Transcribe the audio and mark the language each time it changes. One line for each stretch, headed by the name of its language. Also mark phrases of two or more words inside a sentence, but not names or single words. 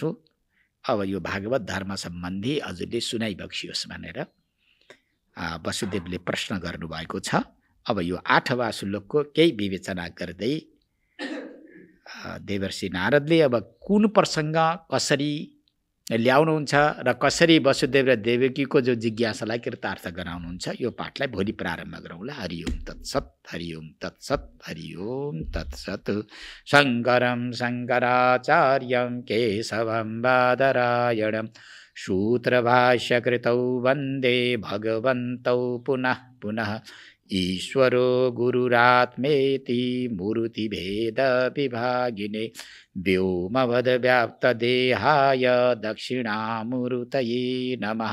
Nepali: अब यो भागवत धर्म सम्बन्धी हजुरले सुनाइबक्सियोस् भनेर वसुदेवले प्रश्न गर्नुभएको छ। अब यो 8वाँ श्लोकको केही विवेचना गर्दै देवर्षि नारदले अब कुन प्रसङ्ग कसरी ल्याउनुहुन्छ र कसरी वसुदेव र देवकीको जो जिज्ञासालाई कृतार्थ गराउनुहुन्छ, यो पाठलाई भोलि प्रारम्भ गरौँला।
Sanskrit: हरिओम तत्सत्, हरिओम तत्सत्, हरिओम तत्सत्। शङ्करं शङ्कराचार्यं केशवं बादरायणं सूत्रभाष्यकृतौ वन्दे भगवन्तौ पुनः पुनः। ईश्वरो गुरुरात्मेति मूर्तिभेदविभागिने व्योमवद्व्याप्तदेहाय दक्षिणामूर्तये नमः।